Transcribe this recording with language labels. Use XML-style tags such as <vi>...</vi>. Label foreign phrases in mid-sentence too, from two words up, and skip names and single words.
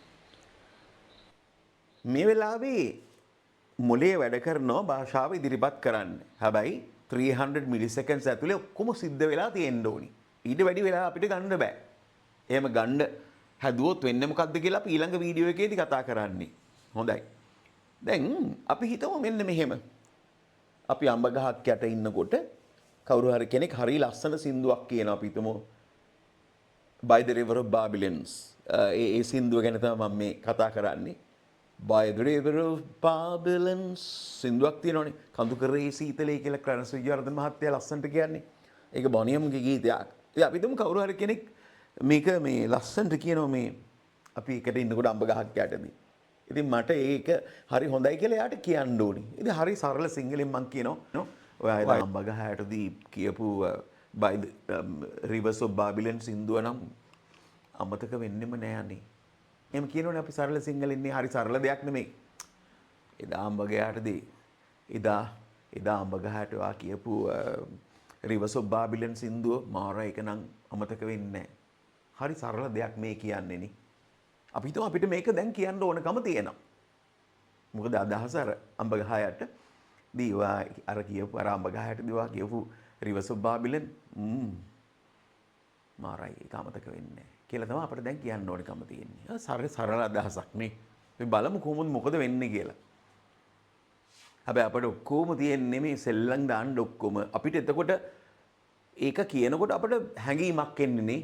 <si>මේ වෙලාවේ මොලේ වැඩ කරනවා භාෂාව ඉදිරිපත් කරන්න හැබැයි 300 මිලිසෙකන්ඩ්ස් ඇතුලේ ඔක්කොම සිද්ධ වෙලා තියෙන්න ඕනි ඊට වැඩි වෙලා අපිට ගන්න බෑ එහෙම ගන්න හැදුවොත් වෙන්නේ මොකද්ද කියලා අපි ඊළඟ වීඩියෝ එකේදී කතා කරන්නේ හොඳයි දැන් අපි හිතමු මෙන්න මෙහෙම අපි අඹ ගහක් යට ඉන්නකොට කවුරු හරි කෙනෙක් හරි ලස්සන සින්දුවක් කියනවා අපි හිතමු by the river of Babylons ඒ සින්දුව ගැන තමයි මම මේ කතා කරන්නේ by the river of Babylons සින්දුවක් තියෙනවනේ කඳු කරේ සීතලේ කියලා ක්‍රනස් විජයවර්ධන මහත්තයා ලස්සනට කියන්නේ ඒක බොනියම්ගේ ගීතයක් ඉතින් අපි හිතමු කවුරු හරි කෙනෙක් මේක මේ ලස්සනට කියනවා මේ අපි එකට ඉන්නකොට අඹ ගහක් යටදී ඉතින් මට ඒක හරි හොඳයි කියලා එයාට කියන්න ඕනි ඉතින් හරි සරල සිංහලෙන් මම කියනවා ඔයා අඹ ගහ යටදී කියපු by the rivers of Babylon සින්දුව නම් අමතක වෙන්නෙම නෑ අනේ. එහෙම කියනෝනේ අපි සරල සිංහලෙන් නේ හරි සරල දෙයක් නෙමෙයි. එදා අඹ ගහටදී එදා අඹ ගහට වා කියපු rivers of Babylon සින්දුව මාර එක නම් අමතක වෙන්නේ නෑ. හරි සරල දෙයක් මේ කියන්නේ නේ. අපි හිතමු අපිට මේක දැන් කියන්න ඕනකම තියෙනවා. මොකද අදහස අර අඹ ගහ යට දීවා අර කියපු අර අඹ ගහ යට දීවා කියපු rivers of Babylon මාරයි ඒක අමතක වෙන්නේ නැහැ කියලා තමයි අපිට දැන් කියන්න ඕනකම තියෙන්නේ. සරල අදහසක් නේ. අපි බලමු කොහොමද මොකද වෙන්නේ කියලා. හැබැයි අපිට ඔක්කොම තියෙන්නේ මේ සෙල්ලම් දාන්න ඔක්කොම. අපිට එතකොට ඒක කියනකොට අපිට හැඟීමක් එන්නේ නේ.</si>